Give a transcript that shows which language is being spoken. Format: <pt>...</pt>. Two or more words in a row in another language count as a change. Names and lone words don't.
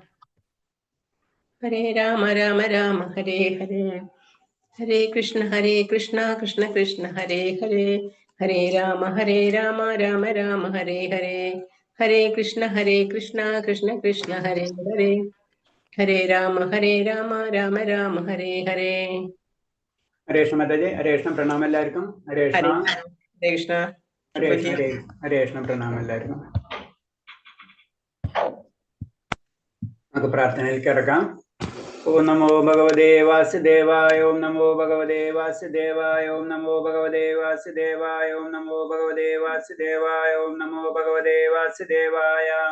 <sa>राम राम हरे हरे, हरे कृष्ण कृष्ण कृष्ण हरे हरे, हरे राम राम राम हरे हरे, हरे कृष्ण कृष्ण कृष्ण हरे हरे, हरे राम राम राम हरे हरे.</sa> <hi>हरे कृष्ण माताजी. हरे कृष्ण.</hi> <ml>प्रणाम എല്ലാവർക്കും. ഹരേ കൃഷ്ണ. ഹരേ കൃഷ്ണ. ഹരേ കൃഷ്ണ. ഹരേ കൃഷ്ണ. പ്രണാമം എല്ലാവർക്കും. നമുക്ക് പ്രാർത്ഥനയിലേക്ക് കിടക്കാം.</ml> <sa>ഓം നമോ ഭഗവതേ വാസുദേവായ, ഓം നമോ ഭഗവതേ വാസുദേവായ, ഓം നമോ ഭഗവതേ വാസുദേവായ, ഓം നമോ ഭഗവതേ വാസുദേവായ, ഓം നമോ ഭഗവതേ വാസുദേവായ.</sa>